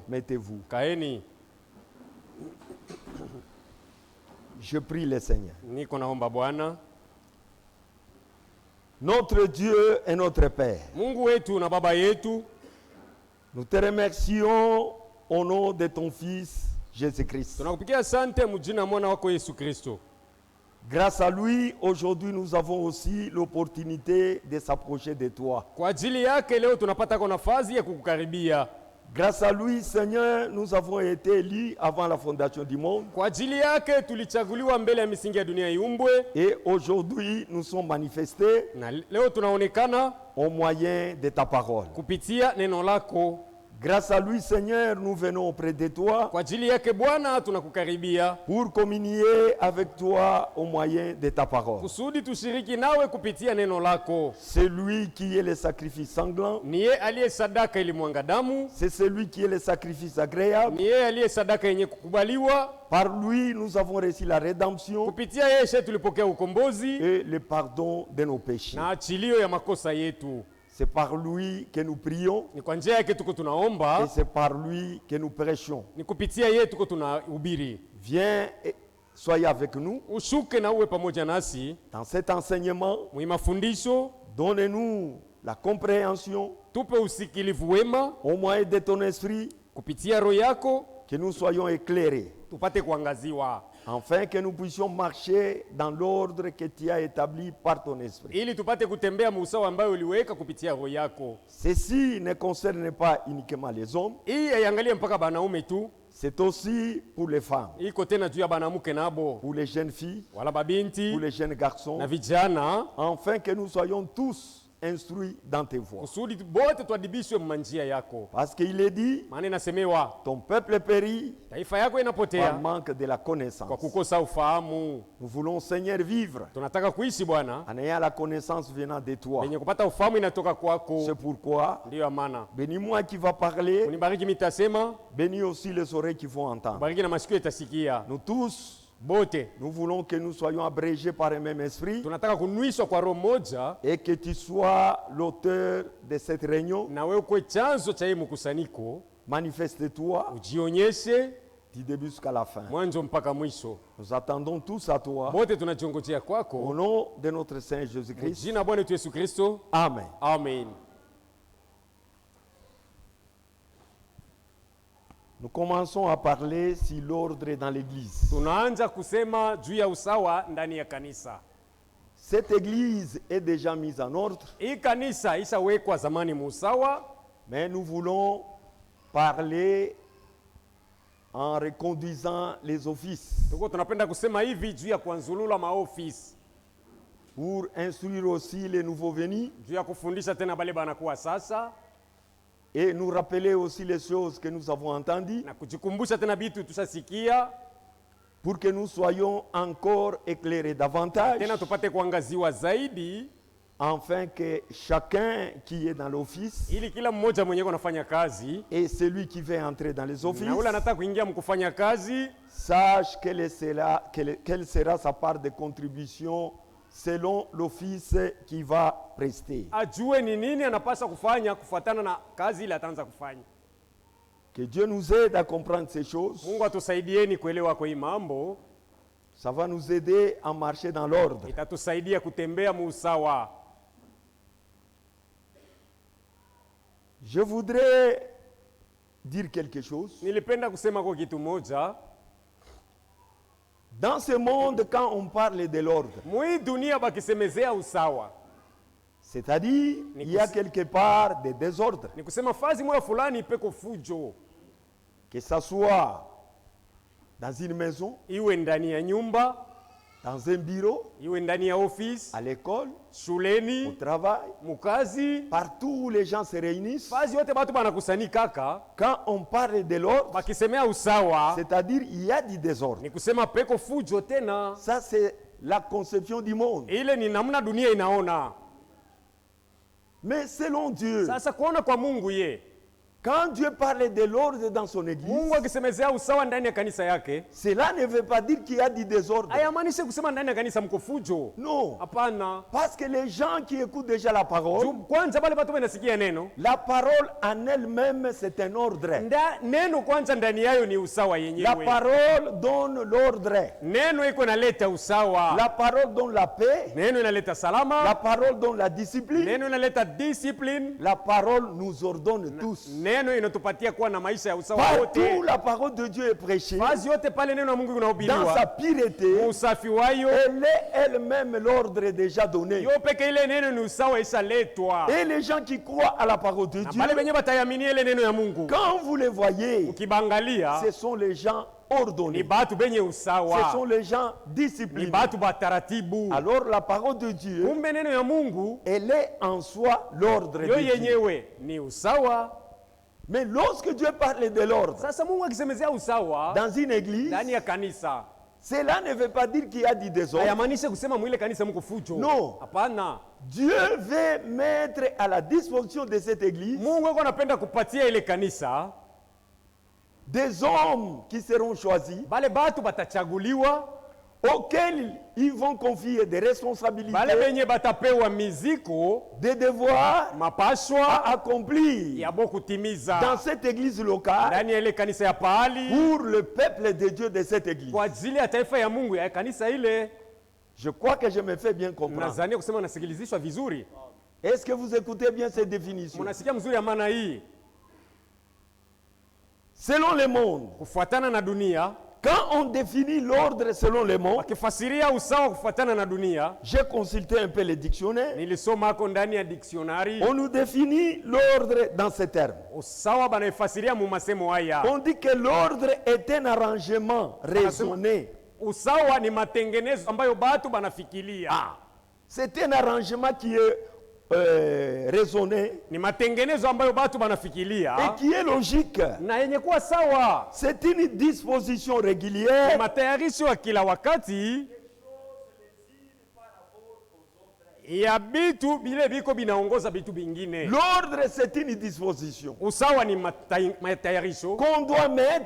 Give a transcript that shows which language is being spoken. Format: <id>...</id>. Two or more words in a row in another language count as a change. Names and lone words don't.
<fr>Mettez-vous.</fr> <sw>Kaeni,</sw> <fr>Je prie le Seigneur.</fr> <sw>niko naomba Bwana.</sw> <fr>Notre Dieu et notre Père,</fr> <sw>Mungu wetu na baba yetu,</sw> <fr>nous te remercions au nom de ton Fils Jésus-Christ.</fr> <sw>tunakupigia asante mjina mwana wako Yesu Kristo.</sw> <fr>Grâce à lui, aujourd'hui, nous avons aussi l'opportunité de s'approcher de toi.</fr> <sw>Kwa ajili yake leo tunapata kwa nafasi ya kukukaribia.</sw> <fr>Grâce à lui, Seigneur, nous avons été élus avant la fondation du monde.</fr> <sw>Kwa ajili yake tulichaguliwa mbele ya misingi ya dunia iumbwe,</sw> <fr>Et aujourd'hui, nous sommes manifestés</fr> <sw>na leo tunaonekana</sw> <fr>au moyen de ta parole.</fr> <sw>kupitia neno lako.</sw> <fr>Grâce à lui, Seigneur, nous venons auprès de toi</fr> <sw>Kwa ajili yake Bwana tunakukaribia</sw> <fr>pour communier avec toi au moyen de ta parole.</fr> <sw>kusudi tushiriki nawe kupitia neno lako.</sw> <fr>C'est lui qui est le sacrifice sanglant.</fr> <sw>Ni yeye aliye sadaka ilimwanga damu,</sw> <fr>C'est celui qui est le sacrifice agréable.</fr> <sw>ni yeye aliye sadaka yenye kukubaliwa.</sw> <fr>Par lui, nous avons reçu la rédemption</fr> <sw>Kupitia yeye tulipokea ukombozi</sw> <fr>et le pardon de nos péchés.</fr> <sw>na achilio ya makosa yetu.</sw> <fr>C'est par lui que nous prions</fr> <sw>Ni kwa njia yake tuko</sw> <fr>et</fr> <sw>tunaomba,</sw> <fr>c'est par lui que nous prêchons.</fr> <sw>ni kupitia yeye tuko tunahubiri.</sw> <fr>Viens et soyez avec nous</fr> <sw>Ushuke na uwe pamoja nasi</sw> <fr>dans cet enseignement.</fr> <sw>mwi mafundisho,</sw> <fr>Donne-nous la compréhension</fr> <sw>tupe usikilivu wema</sw> <fr>au moyen de ton esprit,</fr> <sw>kupitia roho yako,</sw> <fr>que nous soyons éclairés,</fr> <sw>tupate kuangaziwa</sw> <fr>afin que nous puissions marcher dans l'ordre que tu as établi par ton esprit.</fr> <sw>ili tupate kutembea muusawa ambayo uliweka kupitia roho yako.</sw> <fr>Ceci ne concerne pas uniquement les hommes,</fr> <sw>Hii haiangalie mpaka banaume tu,</sw> <fr>c'est aussi pour les femmes,</fr> <sw>iko tena juu ya banamuke nabo</sw> <fr>pour les jeunes filles,</fr> <sw>wala babinti</sw> <fr>pour les jeunes garçons,</fr> <sw>na vijana,</sw> <fr>afin que nous soyons tous instruits dans tes voies.</fr> <sw>kusudi bote tuadibishwe mmanjia yako.</sw> <fr>Parce qu'il est dit,</fr> <sw>Maana inasemewa</sw> <fr>ton peuple périt</fr> <sw>taifa yako</sw> <fr>par</fr> <sw>inapotea</sw> <fr>manque de la</fr> <sw>kwa</sw> <fr>connaissance.</fr> <sw>kukosa ufahamu.</sw> <fr>Nous voulons, Seigneur, vivre</fr> <sw>Tunataka kuishi Bwana</sw> <fr>en ayant la connaissance venant de toi.</fr> <sw>yenye kupata ufahamu inatoka</sw> <fr>C'est</fr> <sw>kwako.</sw> <fr>pourquoi,</fr> <sw>Ndiyo maana</sw> <fr>bénis-moi qui va parler,</fr> <sw>unibariki mitasema,</sw> <fr>bénis aussi les oreilles qui vont entendre.</fr> <sw>bariki na masikio itasikia.</sw> <fr>Nous tous,</fr> <sw>Bote</sw> <fr>nous voulons que nous soyons abrégés par un même esprit</fr> <sw>tunataka kunuishwa kwa roho moja,</sw> <fr>et que tu sois l'auteur de cette réunion.</fr> <sw>na wewe ukwe chanzo cha hii mkusanyiko.</sw> <fr>Manifeste-toi</fr> <sw>Ujionyeshe</sw> <fr>du début jusqu'à la fin.</fr> <sw>mwanzo mpaka mwisho.</sw> <fr>Nous attendons tous à toi.</fr> <sw>Bote tunachongojea</sw> <fr>Au</fr> <sw>kwako,</sw> <fr>nom de notre Seigneur Jésus-Christ.</fr> <sw>jina Bwana wetu Yesu Kristo,</sw> <fr>Amen.</fr> <sw>amen.</sw> <fr>Nous commençons à parler sur l'ordre dans l'église.</fr> <sw>Tunaanza kusema juu ya usawa ndani ya kanisa.</sw> <fr>Cette église est déjà mise en ordre,</fr> <sw>Hii kanisa ishawekwa zamani muusawa,</sw> <fr>mais nous voulons parler en reconduisant les offices</fr> <sw>tuko tunapenda kusema hivi juu ya kuanzulula maofisi,</sw> <fr>pour instruire aussi les nouveaux venus</fr> <sw>juu ya kufundisha tena bale banakuwa sasa,</sw> <fr>et nous rappeler aussi les choses que nous avons entendues</fr> <sw>na kujikumbusha tena bitu tushasikia,</sw> <fr>pour que nous soyons encore éclairés davantage,</fr> <sw>tena tupate kuangaziwa zaidi,</sw> <fr>afin que chacun qui est dans l'office</fr> <sw>ili kila mmoja mwenyewe anafanya kazi</sw> <fr>et celui qui veut entrer dans les offices</fr> <sw>na ule anataka kuingia mkufanya kazi</sw> <fr>sache quelle sera sa part de contribution selon l'office qu'il va prester.</fr> <sw>ajue ni nini anapaswa kufanya kufuatana na kazi ile ataanza kufanya.</sw> <fr>Que Dieu nous aide à comprendre ces choses.</fr> <sw>Mungu atusaidieni kuelewa kwa hii mambo,</sw> <fr>Ça va nous aider à marcher dans l'ordre.</fr> <sw>itatusaidia kutembea muusawa.</sw> <fr>Je voudrais dire quelque chose.</fr> <sw>Nilipenda kusema kwa kitu moja.</sw> <fr>Dans ce monde, quand on parle de l'ordre,</fr> <sw>Mwi dunia bakisemezea usawa,</sw> <fr>c'est-à-dire il y a quelque part des désordres,</fr> <sw>ni kusema fazi moya fulani peko fujo,</sw> <fr>que ça soit dans une maison,</fr> <sw>iwe ndani ya nyumba,</sw> <fr>dans un bureau,</fr> <sw>iwe ndani ya ofisi,</sw> <fr>à l'école, au</fr> <sw>shuleni,</sw> <fr>travail,</fr> <sw>mukazi,</sw> <fr>partout où les gens se réunissent.</fr> <sw>fazi yote batu banakusani kaka,</sw> <fr>Quand on parle de l'ordre,</fr> <sw>bakisemea usawa,</sw> <fr>c'est-à-dire il y a du désordre.</fr> <sw>ni kusema peko fujo tena.</sw> <fr>Ça, c'est la conception du monde.</fr> <sw>Ile ni namna dunia inaona.</sw> <fr>Mais selon Dieu,</fr> <sw>Sasa kuona kwa Mungu ye,</sw> <fr>quand Dieu parle de l'ordre dans son église,</fr> <sw>Mungu akisemezea usawa ndani ya kanisa yake,</sw> <fr>cela ne veut pas dire qu'il y a du désordre.</fr> <sw>hayamaanishe kusema ndani ya kanisa mko fujo.</sw> <fr>Non.</fr> <sw>Hapana.</sw> <fr>Parce que les gens qui écoutent déjà la parole,</fr> <sw>Juu kwanza bale batu benasikia neno,</sw> <fr>la parole en elle-même, c'est un ordre.</fr> <sw>neno kwanza ndani yayo ni usawa</sw> <fr>La</fr> <sw>yenyewe.</sw> <fr>parole donne l'ordre.</fr> <sw>Neno iko inaleta usawa.</sw> <fr>La parole donne la paix.</fr> <sw>Neno inaleta</sw> <fr>La</fr> <sw>salama.</sw> <fr>parole donne la discipline.</fr> <sw>Neno inaleta discipline.</sw> <fr>La parole nous ordonne tous.</fr> <sw>Neno inatupatia kuwa na maisha ya usawa</sw> <fr>Partout</fr> <sw>wote.</sw> <fr>la parole de Dieu est prêchée,</fr> <sw>Fazi yote pale neno la Mungu</sw> <fr>dans sa</fr> <sw>inahubiriwa,</sw> <fr>pureté,</fr> <sw>usafi wayo,</sw> <fr>elle est elle-même l'ordre est déjà donné.</fr> <sw>yo peke ile neno ni usawa ishaletwa.</sw> <fr>Et les gens qui croient à la parole de</fr> <sw>Na</sw> <fr>Dieu,</fr> <sw>pale benye batayaminia ile neno ya Mungu,</sw> <fr>quand vous les voyez,</fr> <sw>ukibangalia</sw> <fr>ce sont les gens</fr> <sw>ni</sw> <fr>ordonnés.</fr> <sw>batu benye</sw> <fr>Ce</fr> <sw>usawa,</sw> <fr>sont les gens</fr> <sw>ni</sw> <fr>disciplinés.</fr> <sw>batu bataratibu.</sw> <fr>Alors la parole de Dieu,</fr> <sw>Kumbe neno ya Mungu</sw> <fr>elle est en soi l'ordre</fr> <sw>yo</sw> <fr>de Dieu.</fr> <sw>yenyewe ni usawa.</sw> <fr>Mais lorsque Dieu parle de l'ordre</fr> <sw>Sasa Mungu akisemezea usawa</sw> <fr>dans une église,</fr> <sw>ndani ya kanisa,</sw> <fr>cela ne veut pas dire qu'il y a du désordre.</fr> <sw>hayamaanishe kusema mwile kanisa mko fujo.</sw> <fr>No.</fr> <sw>Hapana.</sw> <fr>Dieu veut mettre à la disposition de cette église</fr> <sw>Mungu yuko anapenda kupatia ile kanisa</sw> <fr>des hommes qui seront choisis,</fr> <sw>bale batu batachaguliwa,</sw> <fr>auxquels ils vont confier des responsabilités,</fr> <sw>bale benye batapewa miziko,</sw> <fr>des devoirs à</fr> <sw>mapashwa</sw> <fr>accomplir</fr> <sw>ya bo kutimiza</sw> <fr>dans cette église locale</fr> <sw>ndani ya ile kanisa ya pahali</sw> <fr>pour le peuple de Dieu de cette église.</fr> <sw>kwa ajili ya taifa ya Mungu ya kanisa ile.</sw> <fr>Je crois que je me fais bien comprendre.</fr> <sw>Mnazania kusema nasikilizishwa vizuri?</sw> <fr>Est-ce que vous écoutez bien ces définitions?</fr> <sw>Mnasikia mzuri ya maana hii?</sw> <fr>Selon le monde,</fr> <sw>Kufuatana na dunia,</sw> <fr>quand on définit l'ordre selon le monde,</fr> <sw>wakifasiria usawa kufuatana na dunia,</sw> <fr>j'ai consulté un peu les dictionnaires,</fr> <sw>nilisoma hako ndani ya dictionary,</sw> <fr>on nous définit l'ordre dans ces termes.</fr> <sw>usawa banaifasiria mu masemo haya.</sw> <fr>On dit que l'ordre est un arrangement raisonné.</fr> <sw>Usawa ni matengenezo ambayo batu banafikiria.</sw> <fr>C'est un arrangement qui est raisonnée</fr> <sw>ni matengenezo ambayo batu banafikiria</sw> <fr>et qui est logique.</fr> <sw>na yenye kuwa sawa.</sw> <fr>C'est une disposition</fr> <sw>Ni</sw> <fr>régulière</fr> <sw>matayarisho ya kila wakati ya bitu bile biko binaongoza bitu bingine.</sw> <fr>L'ordre, c'est une disposition</fr> <sw>Usawa ni matayarisho</sw> <fr>qu'on doit mettre</fr>